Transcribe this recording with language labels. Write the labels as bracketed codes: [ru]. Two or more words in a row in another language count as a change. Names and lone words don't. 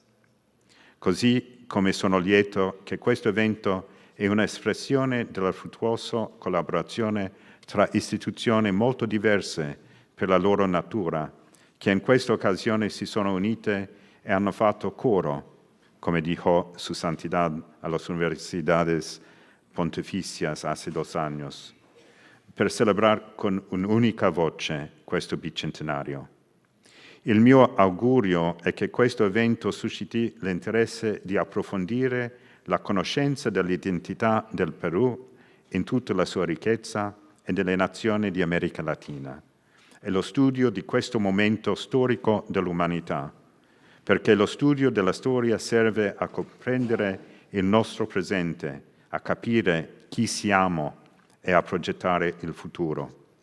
[it] Così come sono lieto che questo evento è un'espressione della fruttuosa collaborazione tra istituzioni molto diverse per la loro natura, che in questa occasione si sono unite e hanno fatto coro, come [es] dijo su santidad a las universidades pontificias hace 2 años, [it] per celebrar con un'unica voce questo bicentenario. Il mio augurio è che questo evento susciti l'interesse di approfondire la conoscenza dell'identità del Perù in tutta la sua ricchezza e delle nazioni di America Latina, e lo studio di questo momento storico dell'umanità, perché lo studio della storia serve a comprendere il nostro presente, a capire chi siamo e a progettare il futuro.